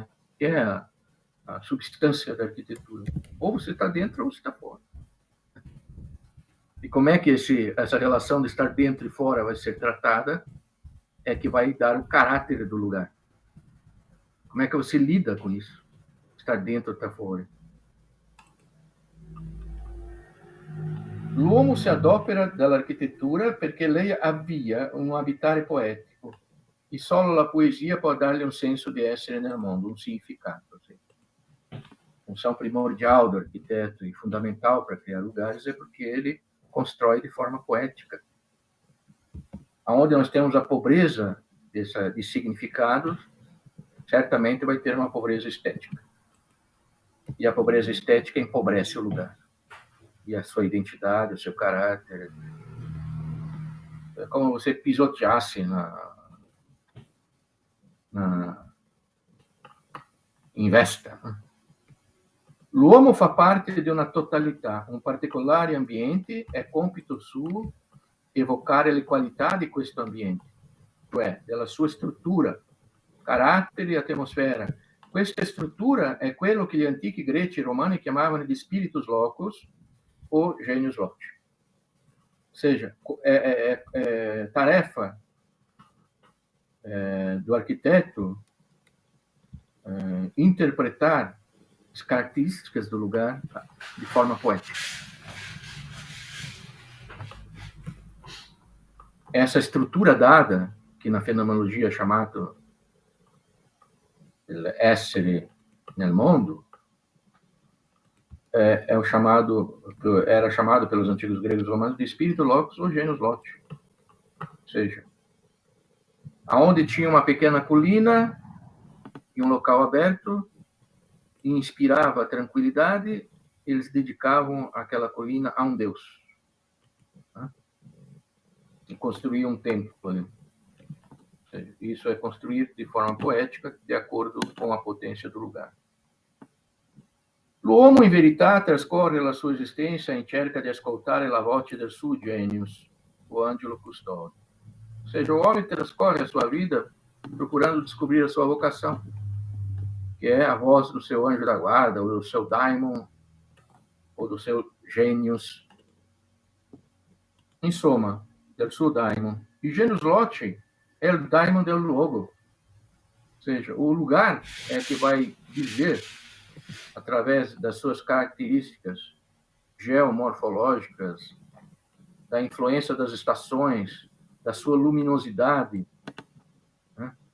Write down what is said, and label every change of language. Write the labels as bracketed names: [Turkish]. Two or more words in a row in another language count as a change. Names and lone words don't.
[Portuguese] Que é a substância da arquitetura. Ou você está dentro ou você está fora. E como é que essa relação de estar dentro e fora vai ser tratada é que vai dar o caráter do lugar. Como é que você lida com isso? Estar dentro ou estar fora? [Italian] L'uomo si adopera dall'architettura perché lei avvia un abitare poetico e solo la poesia può dargli un senso di essere nel mondo, un significato. Sì. [Portuguese] A função primordial do arquiteto e fundamental para criar lugares é porque ele constrói de forma poética. Aonde nós temos a pobreza de significados, certamente vai ter uma pobreza estética. E a pobreza estética empobrece o lugar. E a sua identidade, o seu caráter. É como você pisoteasse in vesta. [Italian] L'uomo fa parte di una totalità, un particolare ambiente è compito suo evocare le qualità di questo ambiente, cioè della sua struttura, carattere e atmosfera. Questa struttura è quello che gli antichi greci e romani chiamavano di [Latin] spiritus locus [Italian] o [Latin] genius loci. [Portuguese] Ou seja, é tarefa do arquiteto interpretar as características do lugar de forma poética. Essa estrutura dada, que na fenomenologia é chamado [Italian] essere nel mondo, [Portuguese] era chamado pelos antigos gregos e romanos de espírito locus ou [Latin] genius loci. [Portuguese] Ou seja, aonde tinha uma pequena colina e um local aberto, e inspirava tranquilidade, eles dedicavam aquela colina a um deus. Né? E construíam um templo ali. Isso é construir de forma poética, de acordo com a potência do lugar. [Italian] L'uomo in verità trascorre la sua esistenza in cerca di ascoltare la voce del suo genius, o angelo custode. [Portuguese] Ou seja, o homem transcorre a sua vida procurando descobrir a sua vocação, que é a voz do seu anjo da guarda, ou do seu daimon, ou do seu genius. Em soma, [Italian] del suo daimon. [Portuguese] E [Latin] genius loci [Portuguese] é o daimon [Italian] del luogo. [Portuguese] Ou seja, o lugar é que vai dizer, através das suas características geomorfológicas, da influência das estações, da sua luminosidade, né?